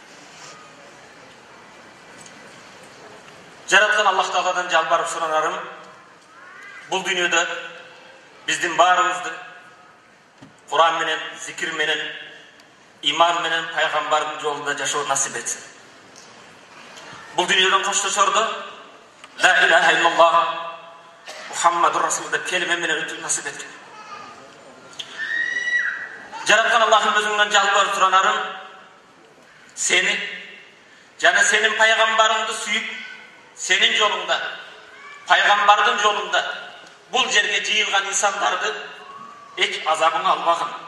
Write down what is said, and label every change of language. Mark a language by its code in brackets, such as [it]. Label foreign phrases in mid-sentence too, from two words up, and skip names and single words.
[ky] Жараткан Аллах Тааладан жалбарып суранарым, бул дүйнөдө биздин баарыбызды Куран менен, зикир менен, иман менен пайгамбардын жолунда жашоо насип этсин. Бул дүйнөдөн коштошордо [ar] لا إله إلا الله محمد رسول [ky] деп келиме менен өтүү насип эткин. Жараткан Аллахтын өзүңдөн жалбарып суранарым, сени жана сенин пайгамбарыңды сүйүп, сенин жолуңда, пайгамбардын жолунда бул жерге жыйылган инсандарды эч азабыңа албагын.